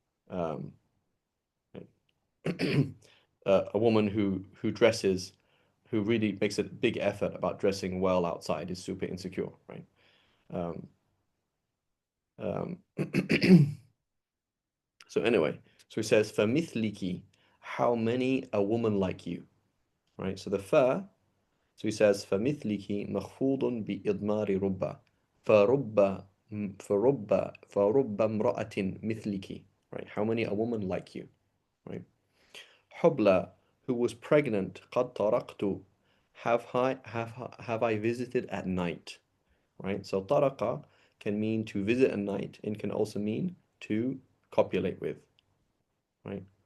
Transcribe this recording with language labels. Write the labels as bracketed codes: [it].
[en] Um, a woman who dresses, who really makes a big effort about dressing well outside is super insecure, right? Um, um, so anyway, so he says, "فَمِثْلِكِ," how many a woman like you, right? So the fa. So he says, [ar] فَمِثْلِكِ مَخْفُوضٌ بِإِضْمَارِ رُبَّ فَرُبَّ فَرُبَّ امْرَأَةٍ مِثْلِكِ. [en] Right? How many a woman like you? Right? حُبْلَى, who was pregnant, [ar] قَدْ طَرَقْتُ, [en] have I visited at night? Right? So طَرَقَ can mean to visit at night and can also mean to copulate with. Right?